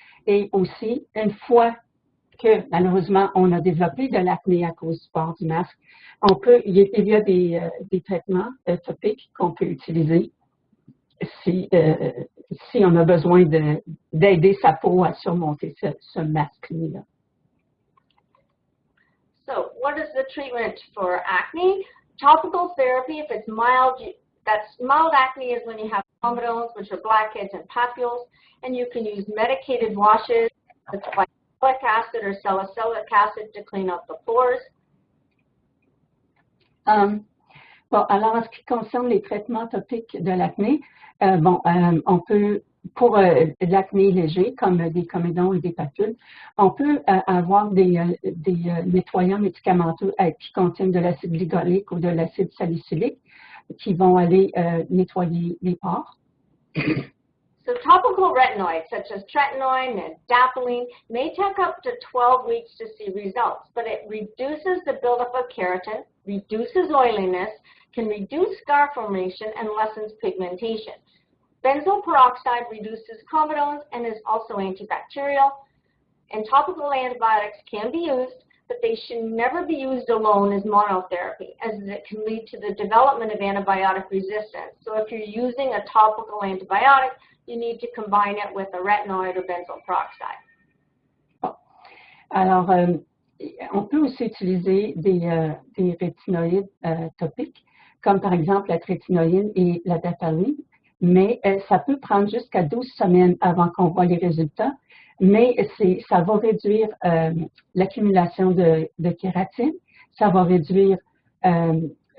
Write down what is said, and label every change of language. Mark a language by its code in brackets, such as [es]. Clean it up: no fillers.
[fr] Et aussi, une fois que, malheureusement, on a développé de l'acné à cause du port du masque, il y a des traitements topiques qu'on peut utiliser si on a besoin d'aider sa peau à surmonter ce masque-là. [en] So, what is the treatment for acne? Topical therapy, if it's mild, mild acne is when you have comedones, which are blackheads and papules, and you can use medicated washes with salicylic acid or salicylic acid to clean out the pores. [fr] Bon, alors, en ce qui concerne les traitements topiques de l'acné, on peut, pour l'acné léger, comme des comédons et des papules, on peut avoir des nettoyants médicamenteux qui contiennent de l'acide glycolique ou de l'acide salicylique qui vont aller nettoyer les pores. [en] So topical retinoids such as tretinoin and adapalene may take up to 12 weeks to see results, but it reduces the buildup of keratin, reduces oiliness, can reduce scar formation, and lessens pigmentation. Benzoyl peroxide reduces comedones and is also antibacterial. And topical antibiotics can be used, but they should never be used alone as monotherapy, as it can lead to the development of antibiotic resistance. So if you're using a topical antibiotic, you need to combine it with a retinoid or benzoyl peroxide. [fr] Alors, on peut aussi utiliser des rétinoïdes topiques, comme par exemple la trétinoïne et la dataline, mais ça peut prendre jusqu'à 12 semaines avant qu'on voit les résultats, mais ça va réduire l'accumulation de kératine, ça va réduire le